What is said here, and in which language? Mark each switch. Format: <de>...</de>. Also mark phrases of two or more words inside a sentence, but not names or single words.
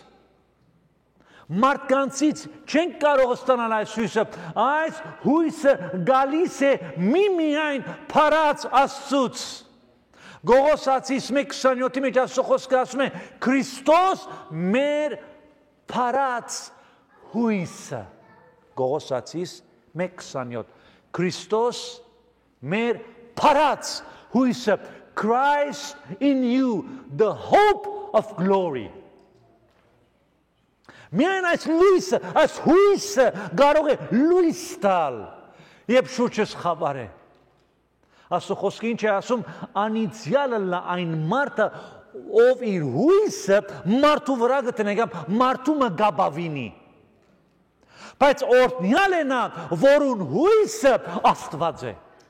<hy>Մարդկանցից չենք կարող ստանալ այս հույսը։ Այս հույսը գալիս է միմիայն փառած Աստծուց։ Գողոսացիս 1:27-ի մեջ Աստծո խոսքը ասում է. Քրիստոս մեր փառած հույսը։ Գողոսացիս 1:27 Քրիստոս մեր փառած հույսը,</hy> <en>Christ in you, the hope of glory.</en> <hy>Միայն այս լույսը, այս հույսը կարող է լույս տալ, երբ շուրջս խավար է։ Աստծո խոսքը ինչ է ասում, անիծյալը լա այն մարդը, ով իր հույսը մարդու վրա գտնի, մարդու մը գաբավինի։ Բայց օրհնյալ է նա, որուն հույսը Աստված է։</hy>